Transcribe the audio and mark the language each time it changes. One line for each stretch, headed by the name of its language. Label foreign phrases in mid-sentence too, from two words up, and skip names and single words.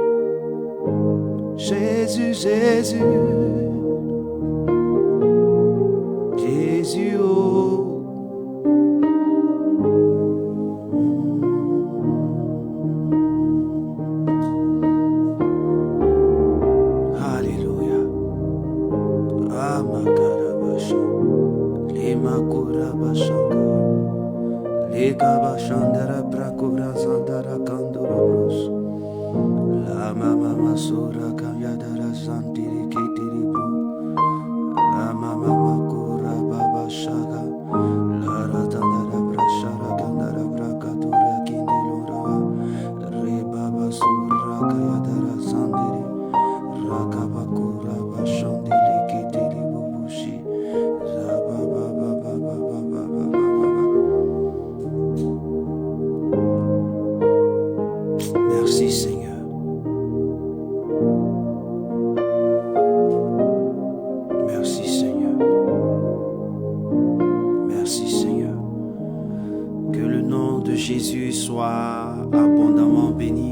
French: Jésus, Jésus, Jésus, oh. Alléluia. Amakarabasha, Limakurabashaka, Likabashandara Prakura Sandara Kandurabros, Lama Mama Sura Kayadara Santiri Kitiribu, Lama Mama Kura Baba Shaga, Lara Tandara Brashara Kandara Brakatura Kindilura, Rebaba Sura Kayadara Sandiri, Rakabakura Bashandili Kitiribu Bushi, Zababa Baba Baba Baba Baba. Merci Seigneur. Merci Seigneur. Merci Seigneur. Que le nom de Jésus soit abondamment béni.